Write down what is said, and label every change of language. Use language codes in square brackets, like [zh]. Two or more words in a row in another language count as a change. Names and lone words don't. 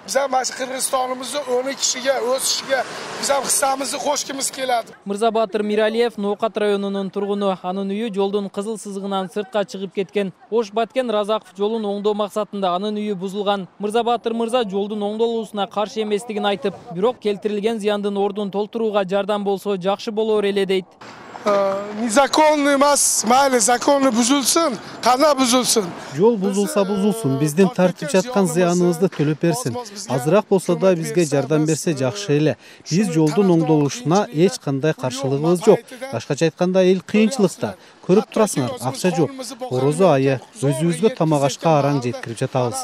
[uz] Biz ham mana Qirg'izistonimizni 10 kishiga o'sishiga biz ham hissamizni qo'shgimiz keladi. [ky] Мырзабатыр Миралиев Ноокат районунун тургуну. Анын үйү жолдун кызыл сызыгынан сыртка чыгып кеткен. Ош Баткен Разаков жолун оңдоо максатында анын үйү бузулган. Мырзабатыр мырза жолдун оңдолуусуна каршы эместигин айтып, бирок келтирилген зыяндын ордун толтурууга жардам болсо жакшы болор эле дейт. [uz] Незаконный emas, mayli законный buzulsun, qana buzulsun. [ky] Жол бузулса бузулсун, биздин тартип жаткан зыяныбызды төлөп берсин. Азыраак болсо да бизге жардам берсе жакшы эле. Биз жолдун оңдолушуна эч кандай каршылыгыбыз жок. Башкача айтканда эл кыйынчылыкта. Көрүп турасыңар, акча жок. Орозо айы өзүбүзгө тамак ашка араң жеткирип жатабыз.